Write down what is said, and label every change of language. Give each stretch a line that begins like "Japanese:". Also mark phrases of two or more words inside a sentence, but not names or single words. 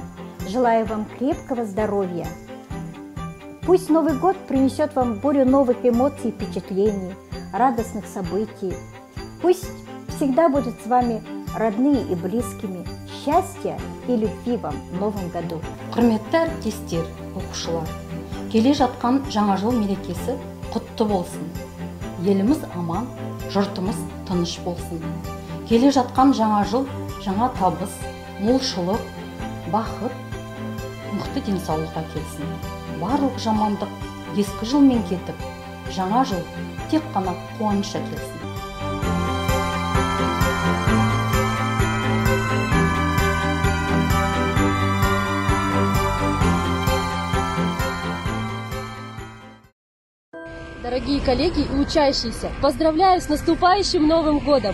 Russian: Желаю вам крепкого здоровья. Пусть Новый год принесет вам бурю новых эмоций и впечатлений, радостных событий. Пусть всегда будет с вами родные и близкими. Счастья и любви вам в Новом году.
Kazakh: Құрметті әріптестер, оқушылар, келе жатқан жаңа жыл мерекесі құтты болсын. Еліміз аман, жұртымыз тыныш болсын. Келе жатқан жаңа жыл, жаңа табыс, молшылық, бақыт, мықты денсаулыққа келсін. Барлық жамандық ескі жылмен кетіп, жаңа жыл тек қана қуаныш әкелсін.
Russian: Дорогие коллеги и учащиеся, поздравляю с наступающим Новым годом!